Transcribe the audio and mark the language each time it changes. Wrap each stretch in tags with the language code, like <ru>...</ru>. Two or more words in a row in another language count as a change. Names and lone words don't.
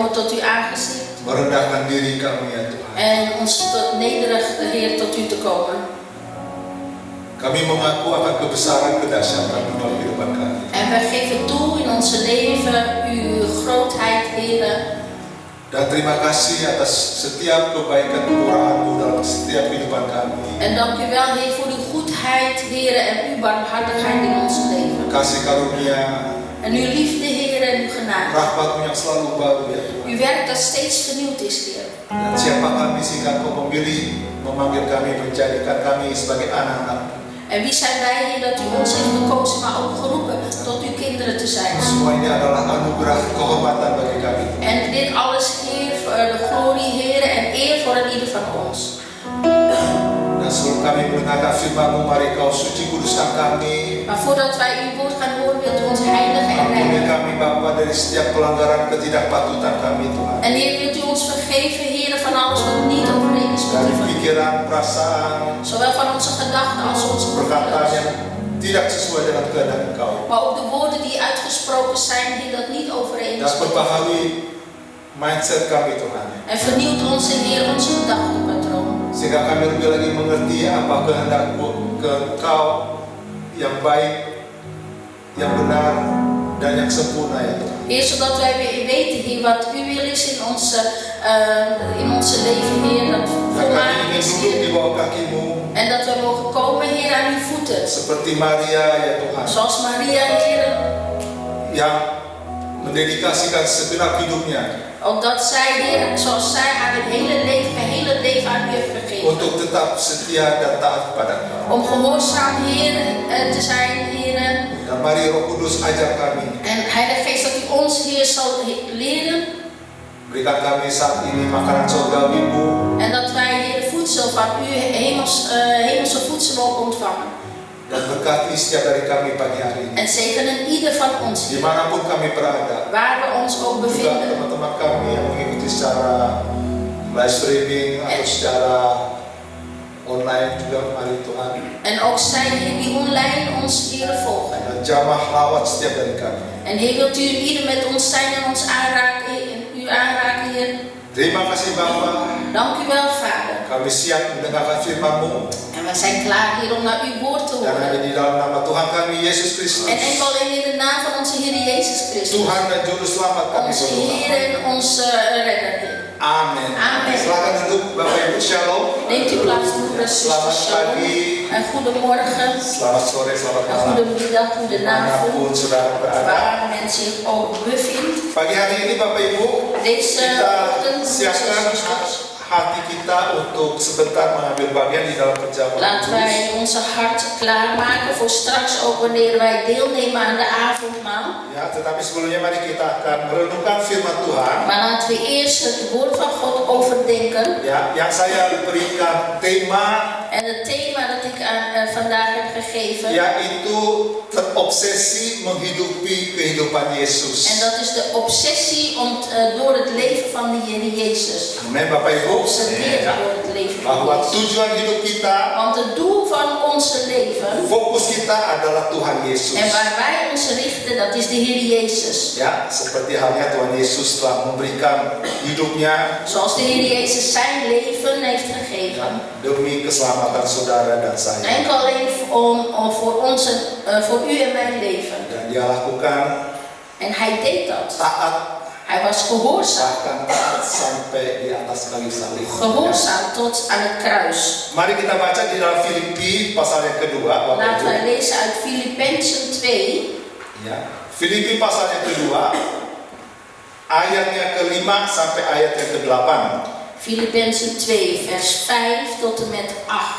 <nl>tot uw aangezicht.</nl> <id>Merendahkan diri kami ya Tuhan.</id> <nl>En ons nederig, Heer, tot u te komen.</nl> <id>Kami mengaku akan kebesaran kedahsyatan dalam kehidupan kami.</id> <nl>En wij geven toe in onze leven uw grootheid, Heer.</nl> <id>Dan terima kasih atas setiap kebaikan kemurahan-Mu dalam setiap kehidupan kami.</id> <nl>En dank u wel, Heer, voor uw goedheid, Heer, en uw barmhartigheid in ons leven.</nl> <id>Kasih karunia,</id> <nl>En uw liefde, Heer, en uw genade.</nl> <id>rahmat-Mu yang selalu baru ya Tuhan.</id> <nl>Uw werk dat steeds vernieuwd is, Heer.</nl> <id>Dan siapa kami sehingga Engkau memilih, memanggil kami, menjadikan kami sebagai anak-anak.</id> <nl>En wie zijn wij, Heer, dat u ons heeft gekozen, maar ook geroepen tot uw kinderen te zijn.</nl> <id>Semua ini adalah anugerah kehormatan bagi kami.</id> <nl>En dit alles, Heer, voor de glorie, Heer, en eer voor een ieder van ons.</nl> <id>Dan sebelum kami mendengarkan firman-Mu, mari Kau suci kuduskan kami.</id> <nl>Maar voordat wij uw woord gaan horen, wilt u ons heiligen en</nl> <id>Ampuni</id> <nl>reinigen.</nl> <id>kami Bapa dari setiap pelanggaran ketidakpatutan kami Tuhan.</id> <nl>En Heer, wilt u ons vergeven, Heer, van alles wat niet overeen is met</nl> <id>Dari</id> <nl>u van u.</nl> <id>pikiran, perasaan,</id> <nl>Zowel van onze gedachten als onze</nl> <id>perkataan</id> <nl>gevoelens.</nl> <id>yang tidak sesuai dengan kehendak Engkau.</id> <nl>Maar ook de woorden die uitgesproken zijn, Heer, dat niet overeen is</nl> <id>Dan</id> <nl>met u.</nl> <id>perbaharui mindset kami Tuhan.</id> <nl>En vernieuwt ons, Heer, ons gedachtenpatroon.</nl> <id>Sehingga kami lebih lagi mengerti apa kehendak-Mu, Engkau yang baik, yang benar, dan yang sempurna ya Tuhan.</id> <nl>Heer, zodat wij weer weten, Heer, wat uw wil is in onze leven, Heer, dat</nl> <id>Dan kami</id> <nl>volmaakt</nl> <id>ingin</id> <nl>is,</nl> <id>duduk di</id> <nl>Heer.</nl> <id>bawah kaki-Mu</id> <nl>En dat we mogen komen, Heer, aan uw voeten.</nl> <id>seperti Maria ya Tuhan,</id> <nl>Zoals Maria, Heer.</nl> <id>yang mendedikasikan segenap hidupnya</id> <nl>Opdat zij, Heer, zoals zij haar hele leven aan u heeft gegeven.</nl> <id>untuk tetap setia dan taat kepada Engkau.</id> <nl>Om gehoorzaam, Heer, te zijn, Heer.</nl> <id>Dan mari Roh Kudus ajar kami,</id> <nl>En Heilige Geest, dat u ons, Heer, zal leren.</nl> <id>berikan kami saat ini makanan surgawi-Mu,</id> <nl>En dat wij, Heer, voedsel van u, hemelse voedsel mogen ontvangen.</nl> <id>dan berkati setiap dari kami pagi hari ini.</id> <nl>En zegenen ieder van ons, Heer,</nl> <id>Dimanapun kami berada,</id> <nl>waar we ons ook</nl> <id>juga</id> <nl>bevinden.</nl> <id>teman-teman kami yang mengikuti secara</id> <en>live streaming</en> <id>atau secara online juga, mari Tuhan.</id> <nl>En ook zij, Heer, die online ons, Heer, volgen.</nl> <id>Dan jamah lawat setiap dari kami.</id> <nl>En Heer, wilt u ieder met ons zijn en ons aanraken, u aanraken, Heer.</nl> <id>Terima kasih Bapa,</id> <nl>Dank u wel, Vader.</nl> <id>kami siap mendengarkan firman-Mu.</id> <nl>En wij zijn klaar, Heer, om naar uw woord te</nl> <id>Dan hanya</id> <nl>horen.</nl> <id>di dalam nama Tuhan kami Yesus Kristus,</id> <nl>En enkel alleen in de naam van onze Heer Jezus Christus.</nl> <id>Tuhan dan Juru Selamat kami</id> <nl>Onze Heer</nl> <id>berdoa.</id> <nl>en onze Redder, Heer.</nl> <id>Amin. Amin. Silakan duduk Bapak Ibu, Shalom.</id> <nl>Neemt u plaats, broeders en</nl> <id>Selamat</id> <nl>zusters. Shalom.</nl> <id>pagi,</id> <nl>En goedemorgen,</nl> <id>selamat sore, selamat</id> <nl>en</nl> <id>malam.</id> <nl>goedemiddag, goedenavond.</nl> <id>Dimanapun saudara berada.</id> <nl>Waar men zich ook bevindt.</nl> <id>Pagi hari ini Bapak Ibu,</id> <nl>Deze</nl> <id>kita</id> <nl>ochtend, broeders en</nl> <id>siapkan</id> <nl>zusters.</nl> <id>hati kita untuk sebentar mengambil bagian di dalam perjamuan</id> <nl>Laten</nl> <id>kudus.</id> <nl>wij onze hart klaarmaken voor straks ook wanneer wij deelnemen aan de avondmaal.</nl> <id>Ya, tetapi sebelumnya mari kita akan merenungkan firman Tuhan.</id> <nl>Maar laten we eerst het woord van God overdenken.</nl> <id>Ya, yang saya berikan tema</id> <nl>En het thema dat ik vandaag heb gegeven.</nl> <id>yaitu terobsesi menghidupi kehidupan Yesus.</id> <nl>En dat is de obsessie door het leven van de Heer Jezus.</nl> <id>Amin Bapak Ibu.</id> <nl>Geobsedeerd</nl> <id>Ya,</id> <nl>door het leven van</nl> <id>bahwa</id> <nl>Jezus.</nl> <id>tujuan hidup kita,</id> <nl>Want het doel van onze leven</nl> <id>fokus kita adalah Tuhan Yesus.</id> <nl>en waar wij ons richten, dat is de Heer Jezus.</nl> <id>Ya, seperti halnya Tuhan Yesus telah memberikan hidupnya</id> <nl>Zoals de Heer Jezus zijn leven heeft</nl> <id>ya,</id> <nl>gegeven.</nl> <id>demi keselamatan saudara dan saya.</id> <nl>Enkel alleen voor u en mijn leven.</nl> <id>Dan dia lakukan</id> <nl>En hij deed dat.</nl> <id>taat,</id> <nl>Hij was gehoorzaam.</nl> <id>bahkan taat sampai di atas kayu salib.</id> <nl>Gehoorzaam tot aan het kruis.</nl> <id>Mari kita baca di dalam Filipi pasal yang kedua, Bapak</id> <nl>Laten wij</nl> <id>Ibu.</id> <nl>lezen uit Filippenzen 2.</nl> <id>Ya, Filipi pasal yang kedua, ayatnya ke-5 sampai ayat yang ke-8.</id> <nl>Filippenzen 2 vers 5 tot en met 8.</nl>